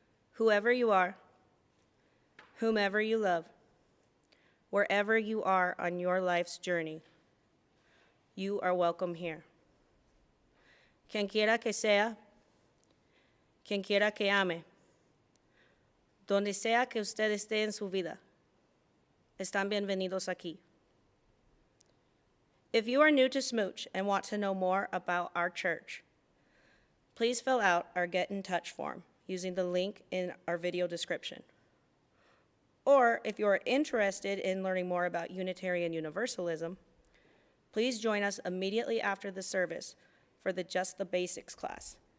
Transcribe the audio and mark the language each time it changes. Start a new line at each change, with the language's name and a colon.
English: Whoever you are, whomever you love, wherever you are on your life's journey, you are welcome here.
Spanish: Quien quiera que sea, quien quiera que ame, donde sea que usted esté en su vida, están bienvenidos aquí.
English: If you are new to SMUUCh and want to know more about our church, please fill out our Get in Touch form using the link in our video description. Or if you are interested in learning more about Unitarian Universalism, please join us immediately after the service for the Just the Basics class.